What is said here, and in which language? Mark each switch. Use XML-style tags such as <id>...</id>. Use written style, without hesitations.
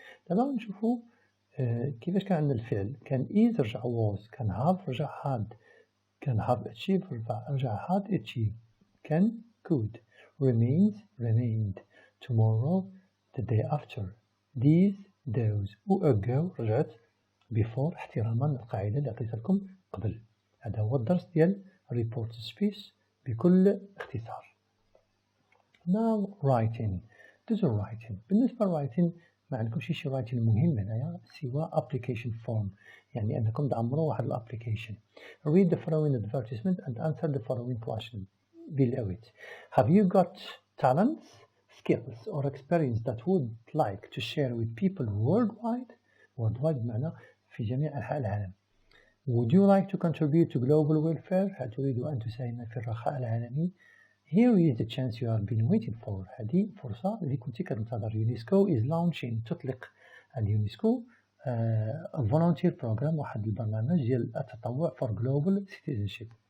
<ar>دابا نشوفو كيفاش كان عندنا الفعل. كان is رجع was كان have رجع had كان have achieved رجع had achieved كان could remains remained tomorrow the day after these those و ago رجعت before احتراما للقاعدة اللي عطيتها لكم قبل. هذا هو الدرس ديال report speech بكل اختصار.</ar> <en>Now writing.</en> <ar>دوزو</ar> <en>writing.</en> <ar>بالنسبة للwriting ما عندكمش شي writing مهم هنايا سوى application form، يعني أنكم تعمروا واحد الابليكيشن.</ar> <en>Read the following advertisement and answer the following question below it. Have you got talents, skills or experience that would like to share with people worldwide?</en> <ar>Worldwide بمعنى في جميع أنحاء العالم.</ar> <en>Would you like to contribute to global welfare?</en> <ar>هل تريد أن تساهم في الرخاء العالمي؟</ar> <en>Here is the chance you have been waiting for.</en> <ar>هذه فرصة اللي كنت كتنتظر.</ar> <en>UNESCO is launching.</en> <ar>تطلق اليونسكو</ar> <en>volunteer program،</en> <ar>واحد البرنامج ديال التطوع</ar> <en>for global citizenship.</en>